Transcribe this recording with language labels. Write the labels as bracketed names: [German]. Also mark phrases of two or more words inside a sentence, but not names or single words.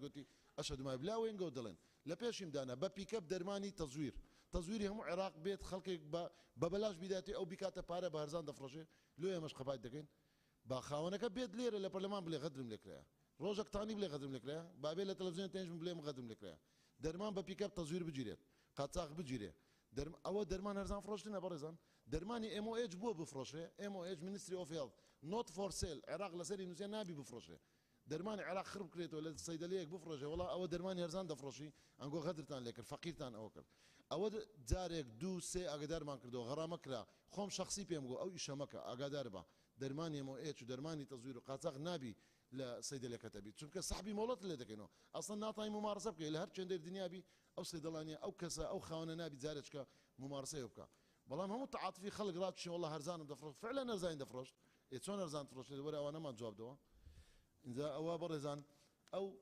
[Central Kurdish] گوتی ئەشهد مای بلا وێنگە دەڵێن لە پێشیم دانا بە پیکەپ دەرمانی تەزویری هەموو عێراق بێت خەڵکێک بە بەلاش بیداتی ئەو بیکاتە پارە بە هەرزان دەفرۆشێ لۆ ئێمەش قەپات دەکەین با خاوەنەکە بێت لێرە لە پەرلەمان بڵێ غەدرم لێکرایە ڕۆژێک تانی بڵێ غەدرم لێکرایە بابێ لە تەلەڤیزیۆن تێنجم بڵێم غەدرم لێکرایە دەرمان بە پیکەپ تەزویر بگیرێت قاچاق بگیرێ ئەوە دەرمان هەرزان فرۆشتنە بەڕێزان دەرمانی MOH بۆ بفرۆشێ [English] MOH Ministry of Health not for [Central Kurdish] sale عێراق لەسەری نووسێ نابی بفرۆشێ دەرمانی عێراق خڕ بکرێتەوە لە سەیدەلەیەک بفرۆشێ وڵا ئەوە دەرمانی هەرزان دەفرۆشی ئەنگۆ غەدرتان لێ کرد فەقیرتان ئەوە کرد ئەوە جارێک 2-3 ئاگادارمان کردەوە غەڕامە کرا خۆم شخصی پێم گۆ ئەو ئیشەمەکە ئاگادار بە دەرمانی MOH و دەرمانی تەزویر و قاچاق نابی لە سەیدەلەکەتە بیت چونکە سەحبی مۆڵەت لێ دەکەینەوە ئەسڵەن ناتوانین ممارسە بکەین لە هەر چێندەی دنیابی ئەو سەیدەڵانیە ئەو کەسە ئەو خاوەنە نابی جارێککە ممارسەیە بکە بەڵام هەموو تەعاتفی خەڵک ڕاتشی وەڵا هەرزانم دەفرۆشت فعلا هەرزانی دەفرۆشت چۆن هەرزان فرۆشت وەرە ئەوانەمان جوابدەوە اینجا ئەوە بەڕێزان ئەو